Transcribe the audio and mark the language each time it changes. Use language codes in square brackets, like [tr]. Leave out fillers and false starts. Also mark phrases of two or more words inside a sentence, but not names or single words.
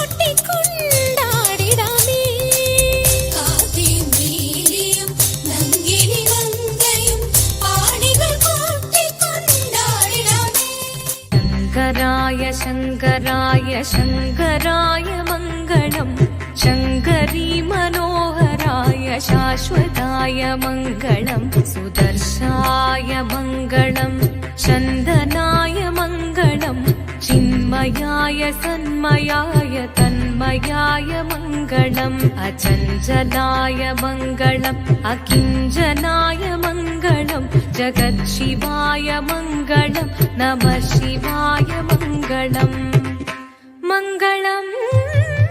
[ml] കൊട്ടിക്കൊണ്ടാടിടാമേ കാർത്തിയും നീലിയും നങ്ങിലി മങ്കയും പാണികൾ കൊട്ടിക്കൊണ്ടാടിടാമേ ശങ്കരായ [sa] ശങ്കരായ ശങ്കരായ മംഗളം ശങ്കരീ മനോഹരായ शाश्वताय मङ्गलं सुदर्शाय मङ्गलं चन्दनाय मङ्गलं चिन्मयाय सन्मयाय तन्मयाय मङ्गलम् अचञ्चलाय मङ्गलम् अकिञ्चनाय मङ्गलं जगत्शिवाय मङ्गलं नमः शिवाय मङ्गलम् मङ्गलम्